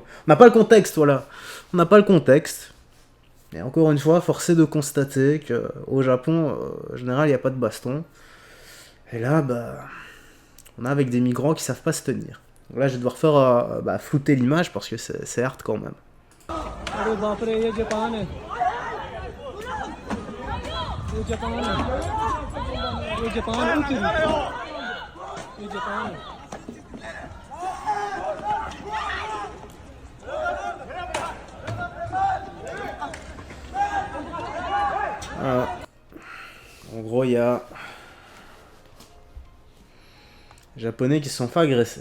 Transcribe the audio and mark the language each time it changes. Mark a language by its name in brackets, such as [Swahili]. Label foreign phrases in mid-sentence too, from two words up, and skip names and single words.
[French] On n'a pas le contexte, voilà. On n'a pas le contexte. Et encore une fois, forcé de constater que au Japon, en général, il n'y a pas de baston. Et là, bah, on a avec des migrants qui savent pas se tenir. Donc là, je vais devoir faire flouter l'image parce que c'est hard quand même. [Hindi] अरे बाप रे ये जापान है ये जापान है ये जापान उतरी ये जापान है [French] Voilà. En gros, il y a les Japonais qui se sont fait agresser.